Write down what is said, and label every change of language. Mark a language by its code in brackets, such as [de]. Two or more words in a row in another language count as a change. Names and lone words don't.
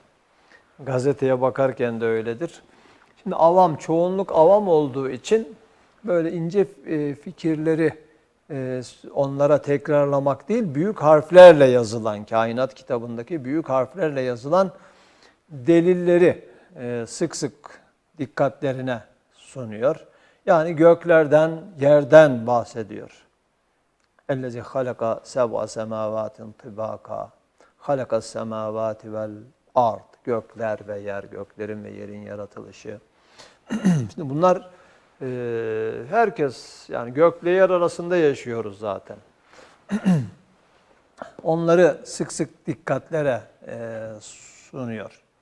[tr] Gazeteye bakarken de öyledir. Şimdi avam, çoğunluk avam olduğu için böyle ince fikirleri onlara tekrarlamak değil, büyük harflerle yazılan, kainat kitabındaki büyük harflerle yazılan delilleri sık sık dikkatlerine sunuyor. Yani göklerden, yerden bahsediyor. [ar] اَلَّذِي خَلَقَ سَبْعَ سَمَاوَاتٍ طِبَاقًا خَلَقَ السَّمَاوَاتِ وَالْاَرْضِ [tr] Gökler ve yer, göklerin ve yerin yaratılışı. Şimdi bunlar herkes, yani gökle yer arasında yaşıyoruz zaten. Onları sık sık dikkatlere sunuyor.